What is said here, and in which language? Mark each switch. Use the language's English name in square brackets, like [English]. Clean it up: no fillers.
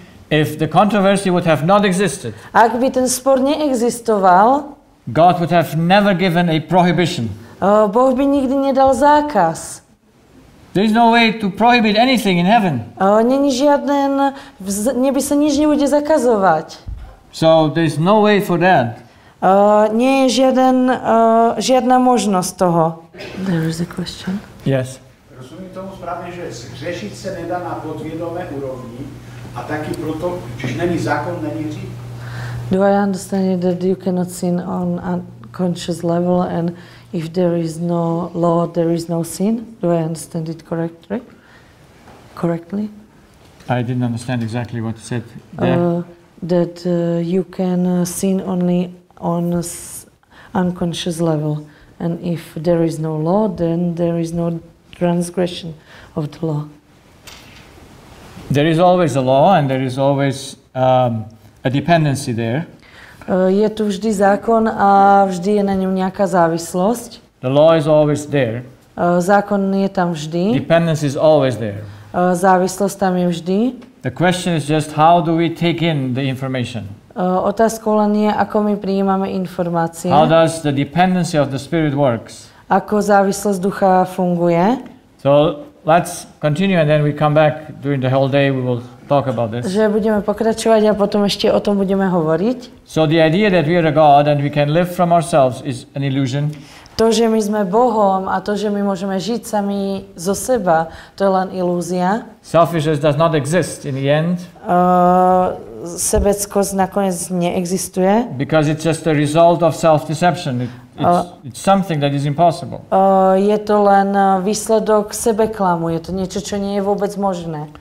[English] If the controversy would have not existed, [Slovak] ak by ten spor neexistoval, [English] God would have never given a prohibition. [Slovak] Boh by nikdy nedal zákaz. [English] There is no way to prohibit anything in heaven. [Slovak] Není žiaden, v nebi sa nič nebude zakazovať. [English] So there is no way for that. [Slovak] Nie je žiadna možnosť toho. [English] There is a question. Yes. [Czech] Rozumím tomu správně, že zhřešit se nedá na podvědomé úrovni a taky proto, když není zákon, není hřích. [English] Do I understand that you cannot sin on unconscious level and if there is no law, there is no sin? Do I understand it correctly? I didn't understand exactly what you said there. That you can sin only on unconscious level. And if there is no law, then there is no transgression of the law. There is always a law and there is always a dependency there. [Slovak] Je tu vždy zákon a vždy je na ňom nejaká závislosť. [English] The law is always there. [Slovak] Zákon je tam vždy. [English] Dependency is always there. [Slovak] Závislosť tam je vždy. [English] The question is just how do we take in the information? [Slovak] Otázkou len je, ako my prijímame informácie. [English] How does the dependency of the Spirit works? [Slovak] Ako závislosť ducha funguje. [English] So let's continue and then we come back during the whole day we will talk about this. [Slovak] Že budeme pokračovať a potom ešte o tom budeme hovoriť. [English] So the idea that we are a God and we can live from ourselves is an illusion. [Slovak] To, že my sme Bohom a to, že my môžeme žiť sami zo seba, to je len ilúzia. [English] Selfishness does not exist in the end. [Slovak] Sebeckosť nakoniec neexistuje. [English] Because it's just a result of self-deception. It's something that is impossible. [Slovak] Je to len výsledok sebeklamu, je to niečo, čo nie je vôbec možné.